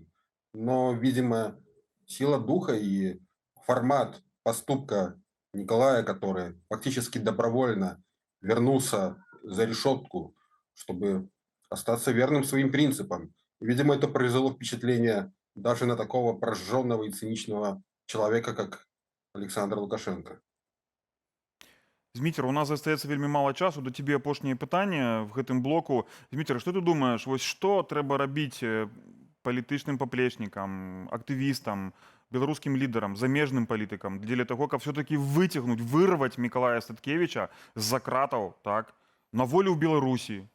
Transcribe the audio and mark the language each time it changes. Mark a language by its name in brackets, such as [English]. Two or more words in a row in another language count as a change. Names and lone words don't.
[Russian] Но, видимо, сила духа и формат поступка Николая, который фактически добровольно вернулся за решетку, чтобы остаться верным своим принципам. И, видимо, это произвело впечатление даже на такого прожженного и циничного человека, как Александр Лукашенко. [Belarusian] Зміцер, у нас застаецца вельмі мала часу, да цябе апошняе пытанне в гэтым блоку. Зміцер, што ты думаеш, вось што трэба рабіць палітычным паплечнікам, актывістам, беларускім лідарам, замежным палітыкам дзеля таго, каб все-таки выцягнуць, вырваць Мікалая Статкевіча з-за кратаў, так, на волю ў Беларусі?